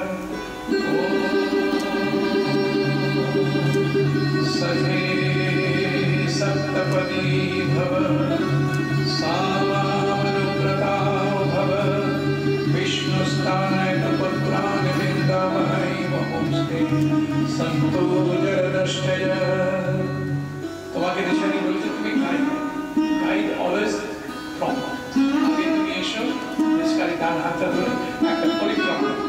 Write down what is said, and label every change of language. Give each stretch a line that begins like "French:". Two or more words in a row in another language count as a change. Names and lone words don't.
Sanskrit: सखे सप्तपदी भव। सामामनुव्रता भव। विष्णुस्तानयत पुत्रान् विन्दावहै बहुस्ते सन्तु जरदृष्टय।
Bangla: তোমাকে দিশারি বলছে তুমি
English: guide always from.
Bangla: আগে তুমি এসো, নিষ্কারি ডান হাতটা ধরে একটা পরিক্রমা।